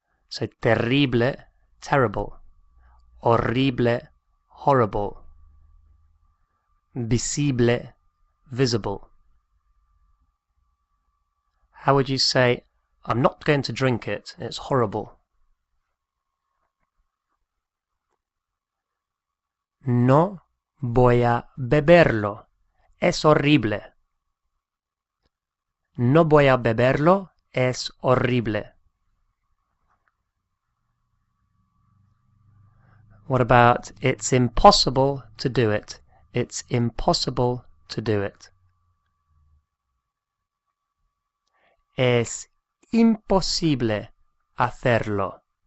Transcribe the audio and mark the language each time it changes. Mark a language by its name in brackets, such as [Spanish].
[English] So terrible, terrible. Horrible, horrible. Visible, visible. How would you say, I'm not going to drink it, it's horrible? [Spanish] No voy a beberlo, es horrible. No voy a beberlo, es horrible. [English] What about it's impossible to do it? It's impossible to do it. [Spanish] Es imposible hacerlo.